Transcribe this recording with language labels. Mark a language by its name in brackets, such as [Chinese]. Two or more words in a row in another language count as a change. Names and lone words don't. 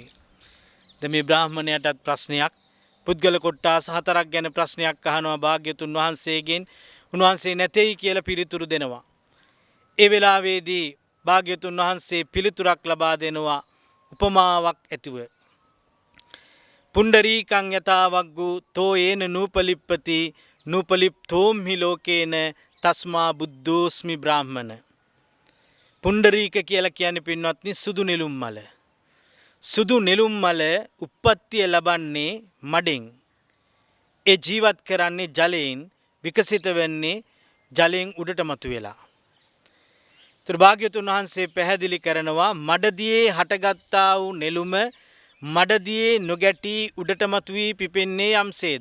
[Sinhala] දැන් මේ බ්‍රාහ්මණයාටත් ප්‍රශ්නයක්, පුද්ගල කොට්ටාස 4ක් ගැන ප්‍රශ්නයක් අහනවා භාග්‍යතුන් වහන්සේගෙන්. උන්වහන්සේ නැtei කියලා පිළිතුරු දෙනවා. ඒ වෙලාවේදී භාග්‍යතුන් වහන්සේ පිළිතුරක් ලබා දෙනවා උපමාවක් ඇතිව. [Pali] පුණ්ඩරීකං යතාවග්ගු තෝ යේන නූපලිප්පති නූපලිප්තෝම්හි ලෝකේන තස්මා බුද්ධෝස්මි බ්‍රාහ්මන. [Sinhala] පුණ්ඩරීක කියලා කියන්නේ පින්වත්නි සුදු නෙළුම් මල. සුදු නෙළුම් මල උප්පත්තිය ලබන්නේ මඩෙන්. ඒ ජීවත් කරන්නේ ජලයෙන්, විකසිත වෙන්නේ ජලයෙන් උඩට මතුවෙලා. ඒතර භාග්‍යවතුන් වහන්සේ පැහැදිලි කරනවා මඩදියේ හටගත්තා වූ නෙළුම මඩදියේ නොගැටි උඩට මතුවී පිපෙන්නේ යම්සේද.